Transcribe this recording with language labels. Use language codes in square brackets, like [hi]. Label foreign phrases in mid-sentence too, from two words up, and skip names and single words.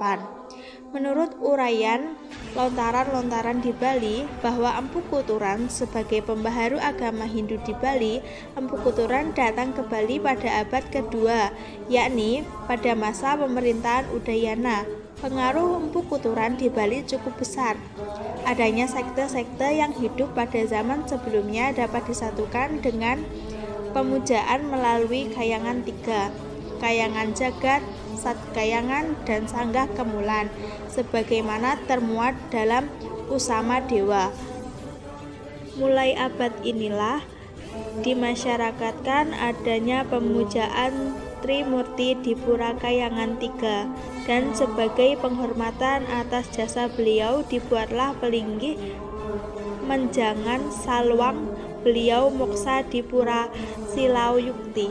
[id] Menurut uraian lontaran-lontaran di Bali bahwa Empu Kuturan sebagai pembaharu agama Hindu di Bali, Empu Kuturan datang ke Bali pada abad kedua, yakni pada masa pemerintahan Udayana. Pengaruh Empu Kuturan di Bali cukup besar. Adanya sekte-sekte yang hidup pada zaman sebelumnya dapat disatukan dengan pemujaan melalui kayangan tiga, kayangan jagat, Satkayangan, dan Sanggah Kemulan, sebagaimana termuat dalam Usama Dewa. Mulai abad inilah dimasyarakatkan adanya pemujaan Trimurti di Pura Kayangan 3, dan sebagai penghormatan atas jasa beliau dibuatlah pelinggih menjangan Salwang beliau moksa di Pura Silau Yukti.